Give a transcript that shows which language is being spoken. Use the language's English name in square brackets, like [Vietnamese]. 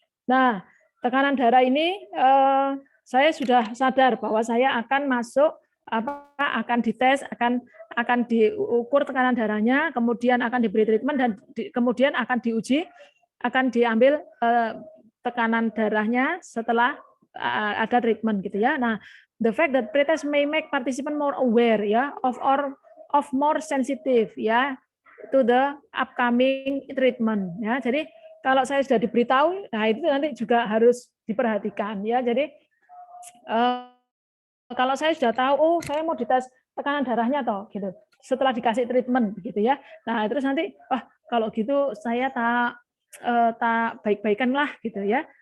[Indonesian] Nah, tekanan darah ini saya sudah sadar bahwa saya akan masuk akan dites, akan diukur tekanan darahnya, kemudian akan diberi treatment dan kemudian akan diuji, akan diambil tekanan darahnya setelah ada treatment gitu ya. [English] Nah, the fact that pretest may make participant more aware ya of more sensitive ya to the upcoming treatment ya. [Indonesian] Jadi kalau saya sudah diberitahu, nah itu nanti juga harus diperhatikan ya. Jadi kalau saya sudah tahu, oh saya mau dites tekanan darahnya toh gitu. Setelah dikasih treatment begitu ya. Nah, terus nanti kalau gitu saya tak baik-baikan lah gitu ya.